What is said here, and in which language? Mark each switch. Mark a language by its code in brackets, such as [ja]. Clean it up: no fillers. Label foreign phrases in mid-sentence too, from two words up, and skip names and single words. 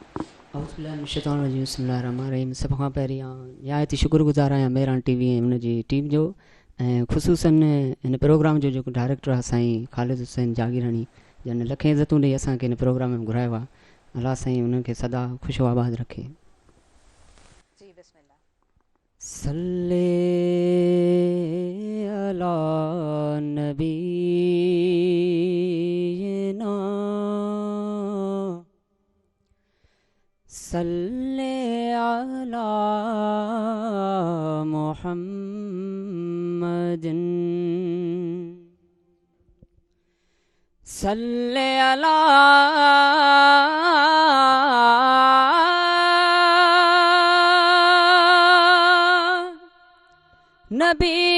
[sd] सभ खां पहिरीं निहायती शुक्रगुज़ार आहियां मेहरान TV ऐं हुनजी टीम जो ऐं ख़ुशूसन हिन प्रोग्राम जो जेको डायरेक्टर आहे साईं ख़ालिद हुसैन जागीरानी जन लखे इज़तूं ॾेई असांखे हिन प्रोग्राम में घुरायो आहे अलाह साईं उन्हनि खे सदा ख़ुशो आबाद रखे जी बिस्मिल्लाह [ar] صل على النبي صل على محمدٍ صل على النبي